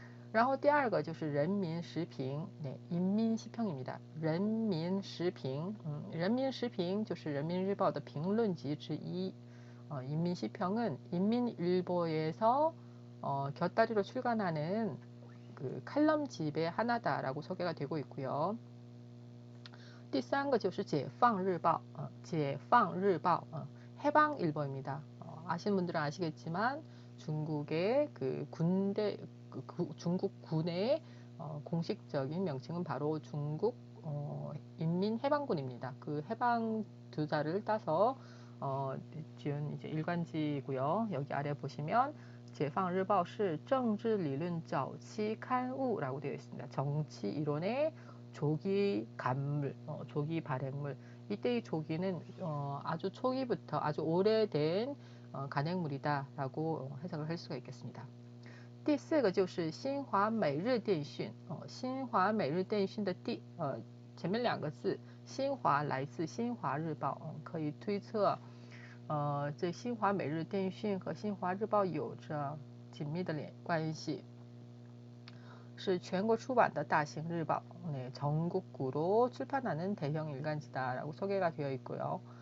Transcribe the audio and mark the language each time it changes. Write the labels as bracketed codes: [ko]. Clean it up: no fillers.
[zh] 然后第二个就是人民时评 [ko] 네, 인민시평입니다. [zh] 人民时评 人民时评就是人民日报的评论集之一. [ko] 인민시평은 인민일보에서 곁다리로 출간하는 그 칼럼집의 하나다라고 소개가 되고 있고요. [zh] 第三个就是解放日报 解放日报 [ko] 해방일보입니다. 아시는 분들은 아시겠지만 중국의 그 군대 중국 군의 공식적인 명칭은 바로 중국 인민해방군입니다. 그 해방 두 자를 따서 지은 이제 일간지고요. 여기 아래 보시면 [zh] 解放日报是 政治理论早期刊物 [ko] 라고 되어 있습니다. 정치 이론의 조기 간물, 조기 발행물. 이때의 조기는 아주 초기부터 아주 오래된 간행물이다라고 해석을 할 수가 있겠습니다. [zh] 第四个就是新华每日电讯，新华每日电讯的前面两个字新华来自新华日报，可以推测，这新华每日电讯和新华日报有着紧密的关系，是全国出版的大型日报， [ko] 네, 전국구로 출판하는 대형 일간지다라고 소개가 되어 있고요.